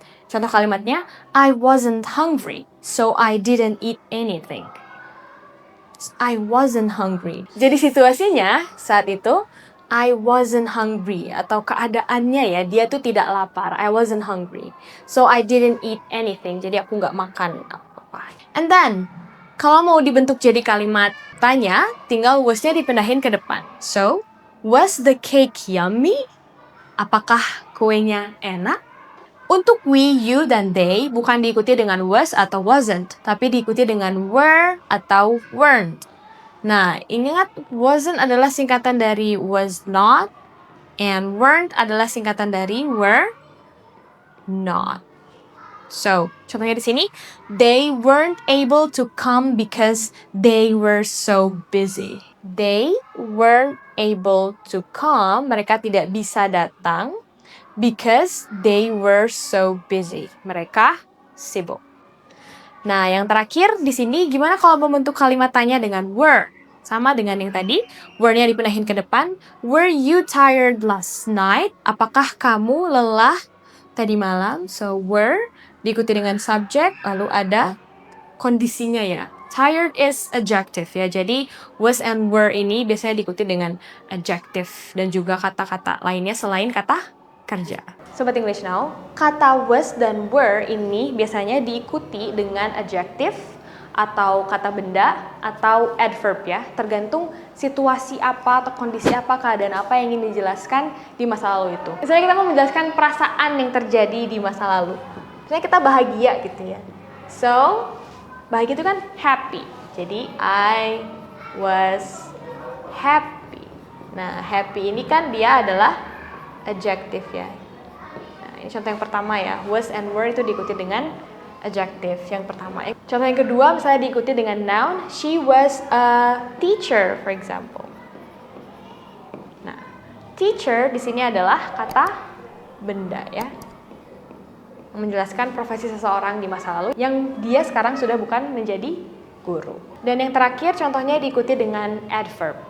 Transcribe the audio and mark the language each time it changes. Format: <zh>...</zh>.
<id>Contoh kalimatnya,</id> <en>I wasn't hungry, so I didn't eat anything. I wasn't hungry.</en> <id>Jadi situasinya saat itu,</id> <en>I wasn't hungry</en> <id>atau keadaannya ya, dia tuh tidak lapar. I wasn't hungry.</id> <en>So I didn't eat anything.</en> <id>Jadi aku nggak makan apa-apa. And then, kalau mau dibentuk jadi kalimat tanya, tinggal was-nya dipindahin ke depan.</id> <en>So, was the cake yummy?</en> <id>Apakah kuenya enak? Untuk we, you, dan they bukan diikuti dengan was atau wasn't, tapi diikuti dengan were atau weren't. Nah, ingat wasn't adalah singkatan dari was not, and weren't adalah singkatan dari were not.</id> <en>So,</en> <id>contohnya di sini,</id> <en>they weren't able to come because they were so busy. They weren't able to come,</en> <id>mereka tidak bisa datang,</id> <en>because they were so busy.</en> <id>Mereka sibuk. Nah, yang terakhir di sini gimana kalau membentuk kalimat tanya dengan were? Sama dengan yang tadi, were-nya dipindahin ke depan.</id> <en>Were you tired last night?</en> <id>Apakah kamu lelah tadi malam? So, were diikuti dengan subject, lalu ada kondisinya ya.</id> <en>Tired is adjective ya.</en> <id>Jadi, was and were ini biasanya diikuti dengan adjective dan juga kata-kata lainnya selain kata kerja. Sobat English Now, kata was dan were ini biasanya diikuti dengan adjective atau kata benda atau adverb ya, tergantung situasi apa atau kondisi apa, keadaan apa yang ingin dijelaskan di masa lalu itu. Misalnya kita mau menjelaskan perasaan yang terjadi di masa lalu. Misalnya kita bahagia gitu ya.</id> <en>So,</en> <id>bahagia itu kan</id> <en>happy. Jadi, I was happy.</en> <id>Nah, happy ini kan dia adalah adjective ya. Nah, ini contoh yang pertama ya. Was and were itu diikuti dengan adjective yang pertama. Contoh yang kedua misalnya diikuti dengan noun.</id> <en>She was a teacher, for example.</en> <id>Nah, teacher di sini adalah kata benda ya. Menjelaskan profesi seseorang di masa lalu yang dia sekarang sudah bukan menjadi guru. Dan yang terakhir contohnya diikuti dengan adverb.</id>